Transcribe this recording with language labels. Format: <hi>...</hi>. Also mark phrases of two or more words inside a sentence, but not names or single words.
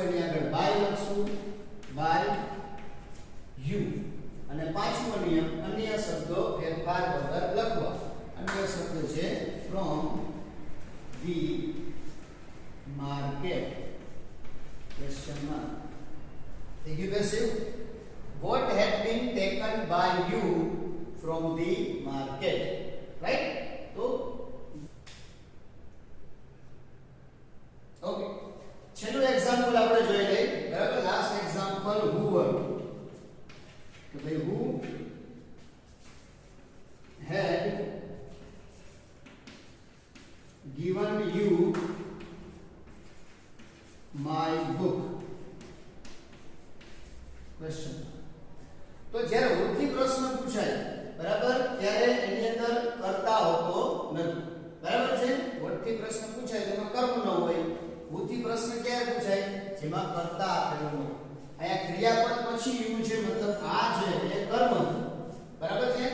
<gu>એની આગળ બાય લખશું,</gu> <en>by you.</en> <gu>અને પાંચમો નિયમ અન્ય શબ્દો ફેરફાર વગર લખવા. અન્ય શબ્દ છે</gu> <en>from the market question mark.</en> <gu>થઈ ગયું પેસિવ.</gu> <en>What had been taken by you from the market, right?</en> <gu>તો ઓકે, છેલ્લું એક્ઝામ્પલ આપણે જોઈ લઈએ, બરાબર.</gu> <en>last example who were.</en> <gu>તો ભાઈ</gu> <en>who had given you my book question.</en> <gu>તો જ્યારે who થી પ્રશ્ન પૂછાય, બરાબર, ત્યારે એની અંદર કર્તા હોતો નથી, બરાબર છે. what થી પ્રશ્ન પૂછાય તેમાં કર્મ ન હોય. who થી પ્રશ્ન ક્યારે પૂછાય? જેમાં કર્તા આપેલો હોય. અહીંયા ક્રિયાપદ પછી યુ છે, મતલબ આ છે એ કર્મ, બરાબર છે.</gu>